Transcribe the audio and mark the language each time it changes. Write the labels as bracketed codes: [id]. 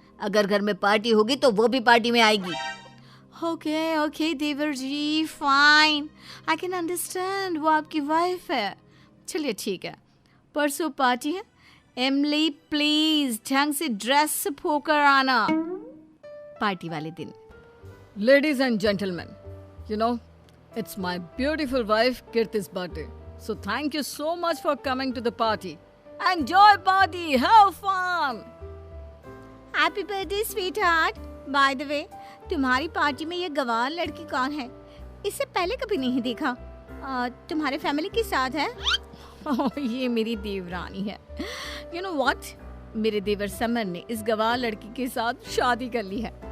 [hi] अगर घर में पार्टी होगी तो वो भी पार्टी में आएगी। Okay okay they were ji, fine, [en] I can understand, [hi] वो आपकी वाइफ है। चलिए ठीक है, परसों पार्टी है। इमली प्लीज ढंग से ड्रेस होकर आना पार्टी वाले दिन। [en] Ladies and gentlemen, you know, it's my beautiful wife Kirti's birthday. So thank you so much for coming to the party. Enjoy party, have fun. Happy birthday sweetheart. By the way, [hi] तुम्हारी party में ये गवार लड़की कौन है? इससे पहले कभी नहीं देखा। तुम्हारे फैमिली के साथ है? ये मेरी देवरानी है। [en] you know what, [hi] मेरे देवर समर ने इस गवार लड़की के साथ शादी कर ली है।